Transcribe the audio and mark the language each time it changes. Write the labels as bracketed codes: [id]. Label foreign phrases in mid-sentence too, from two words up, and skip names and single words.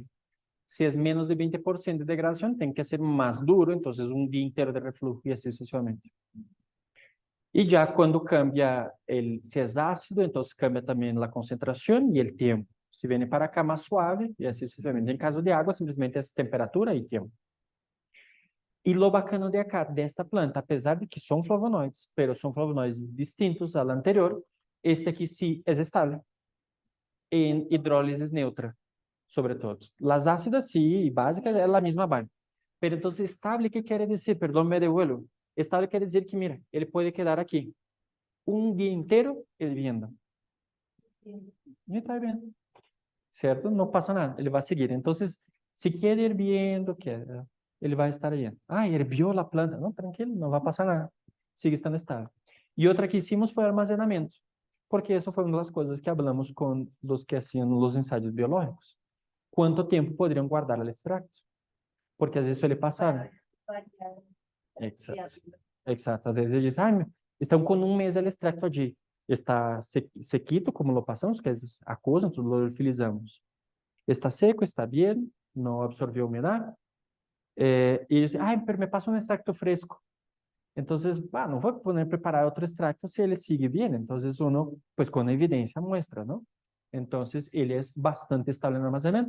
[es] Si es menos de 20% de degradación, tiene que ser más duro, entonces un día entero de reflujo y así sucesivamente. Y ya cuando cambia, si es ácido, entonces cambia también la concentración y el tiempo. Si viene para acá más suave y así sucesivamente. En caso de agua, simplesmente es temperatura y tiempo. E lo bacana de acá, [pt] desta planta, apesar de que são flavonoides, pero são flavonoides distintos ao anterior, este aqui sí é estável em hidrólise neutra, sobre todo. [es] Las ácidas sí, y básicas [pt] é a mesma [es] vaina. Pero entonces estable, ¿qué quiere decir? Perdón, me devuelvo. Estable quiere decir que, mira, [pt] ele pode quedar aqui um dia inteiro hirviendo. [es] E está bien, certo? [pt] Não passa nada, ele vai seguir. Então, se quer hirviendo, ele vai estar aí. Ah, hirvió a planta. Não, tranquilo, não vai passar nada. Sigue estando estável. E outra que hicimos foi armazenamento, porque isso foi uma das coisas que hablamos com os que hacían os ensaios biológicos. Quanto tempo poderiam guardar o extracto? Porque às vezes suele passar. Exato. Exato. Às vezes eles dizem, estão com um mês o extracto allí. [es] Está sequito, como lo passamos, que [pt] é aquoso, então [es] lo utilizamos. Está seco, está bien, no absorbió humedad. Y ellos dicen, ay, pero me pasa un extracto fresco. Entonces, no voy a poner a preparar otro extracto si él sigue bien. Entonces uno, pues con evidencia muestra, ¿no? Entonces, él es bastante estable en almacenamiento.